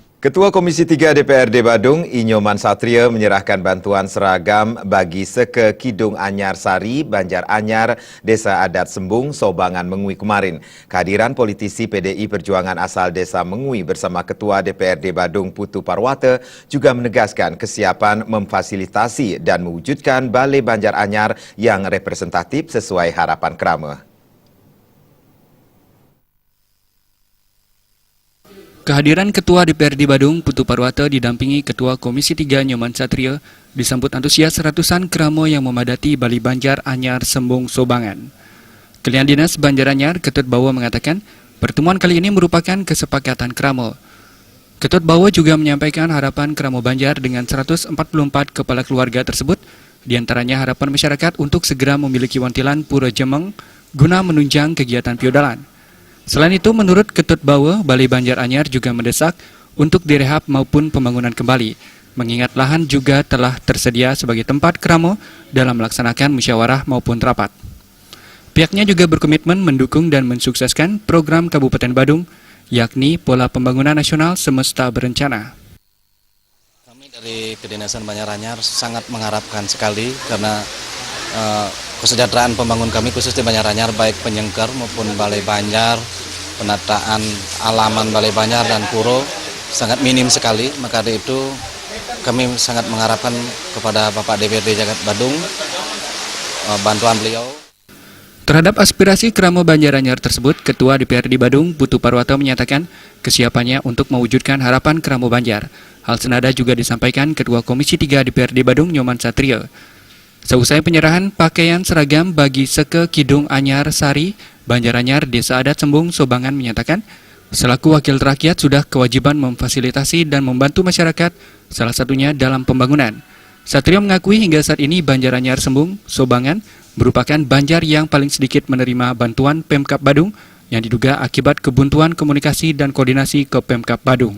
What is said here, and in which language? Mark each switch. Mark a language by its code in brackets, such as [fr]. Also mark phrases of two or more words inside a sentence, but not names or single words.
[id] Ketua Komisi 3 DPRD Badung, Inyoman Satria menyerahkan bantuan seragam bagi Seke Kidung Anyar Sari, Banjar Anyar, Desa Adat Sembung, Sobangan Mengui kemarin. Kehadiran politisi PDI Perjuangan asal Desa Mengui bersama Ketua DPRD Badung Putu Parwata juga menegaskan kesiapan memfasilitasi dan mewujudkan Balai Banjar Anyar yang representatif sesuai harapan Krama. Kehadiran Ketua DPRD Badung, Putu Parwata didampingi Ketua Komisi 3 Inyoman Satria disambut antusias ratusan keramo yang memadati Balai Banjar Anyar Sembung Sobangan. Kelian Dinas Banjar Anyar, Ketut Bawa mengatakan, pertemuan kali ini merupakan kesepakatan keramo. Ketut Bawa juga menyampaikan harapan keramo Banjar dengan 144 kepala keluarga tersebut, diantaranya harapan masyarakat untuk segera memiliki wantilan Pura Jemeng guna menunjang kegiatan piodalan. Selain itu, menurut Ketut Bawa, Balai Banjar Anyar juga mendesak untuk direhab maupun pembangunan kembali, mengingat lahan juga telah tersedia sebagai tempat keramo dalam melaksanakan musyawarah maupun rapat. Pihaknya juga berkomitmen mendukung dan mensukseskan program Kabupaten Badung, yakni Pola Pembangunan Nasional Semesta Berencana. Kami dari Kedinasan Banjar Anyar sangat mengharapkan sekali karena kesejahteraan pembangun kami khusus di Banjar Anyar, baik penyengker maupun Balai Banjar, penataan alaman Balai Banjar dan Puro sangat minim sekali. Maka dari itu kami sangat mengharapkan kepada Bapak DPRD Jagat Badung bantuan beliau. Terhadap aspirasi keramo Banjar Anyar tersebut, Ketua DPRD Badung, Putu Parwata menyatakan kesiapannya untuk mewujudkan harapan keramo Banjar. Hal senada juga disampaikan Ketua Komisi 3 DPRD Badung, Inyoman Satria. Seusai penyerahan pakaian seragam bagi Seke Kidung Anyar Sari, Banjar Anyar, Desa Adat Sembung, Sobangan menyatakan, selaku wakil rakyat sudah kewajiban memfasilitasi dan membantu masyarakat, salah satunya dalam pembangunan. Satrio mengakui hingga saat ini Banjar Anyar Sembung, Sobangan, merupakan Banjar yang paling sedikit menerima bantuan Pemkab Badung yang diduga akibat kebuntuan komunikasi dan koordinasi ke Pemkab Badung.